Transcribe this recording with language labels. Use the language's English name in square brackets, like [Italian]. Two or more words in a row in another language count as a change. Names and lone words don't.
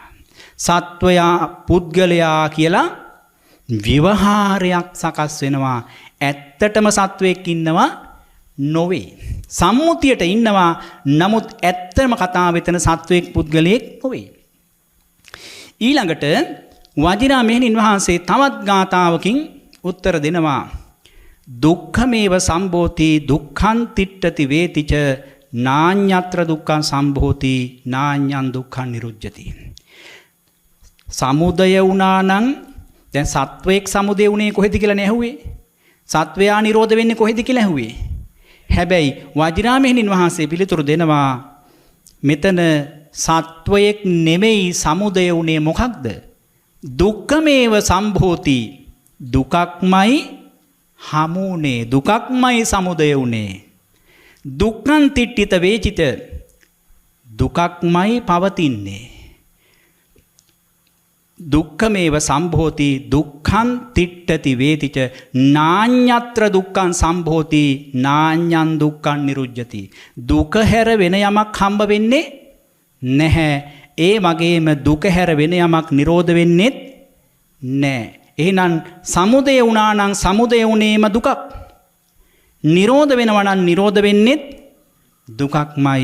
[Sinhala] සත්වයා පුද්ගලයා කියලා ව්‍යවහාරයක් සකස් වෙනවා. ඇත්තටම සත්වයක් ඉන්නවා නොවේ. සම්මුතියට ඉන්නවා, නමුත් ඇත්තම කතාව වෙතන සත්වයක් පුද්ගලයෙක් නොවේ. ඊළඟට වජිරා මෙහෙණින් වහන්සේ තවත් ගාථාවකින් උත්තර දෙනවා. [Pali] දුක්ඛමේව සම්භෝති දුක්ඛං තිට්ඨති වේතිච නාඤ්ඤත්‍ර දුක්ඛං සම්භෝති නාඤ්ඤං දුක්ඛං නිරුජ්ජති. [Sinhala] සමුදය වුණා නම් දැන් සත්වයක් සමුදය වුණේ කොහෙද කියලා නැහුවේ? සත්වයා නිරෝධ වෙන්නේ කොහෙද කියලා ඇහුවේ. හැබැයි වජිරා මෙහෙණින් වහන්සේ පිළිතුරු දෙනවා මෙතන සත්වයක් නෙමෙයි සමුදය වුණේ මොකක්ද? [Pali] දුක්ඛමේව සම්භෝති [Sinhala] දුකක්මයි හමුනේ දුකක්මයි සමුදය වුණේ. [Pali] දුක්ඛං තිට්ඨිත වේචිත [Sinhala] දුකක්මයි පවතින්නේ. [Pali] දුක්ඛමේව සම්භෝති දුක්ඛං තිට්ඨති වේතිච නාඤ්ඤත්‍ර දුක්ඛං සම්භෝති නාඤ්ඤං දුක්ඛං නිරුජ්ජති. [Sinhala] දුක හැර වෙන යමක් හම්බ වෙන්නේ නැහැ. ඒ වගේම දුක හැර වෙන යමක් නිරෝධ වෙන්නේත් නැහැ. එහෙනම් සමුදය වුණා නම් සමුදය වුණේම දුකක්. නිරෝධ වෙනවා නම් නිරෝධ වෙන්නේත් දුකක්මයි.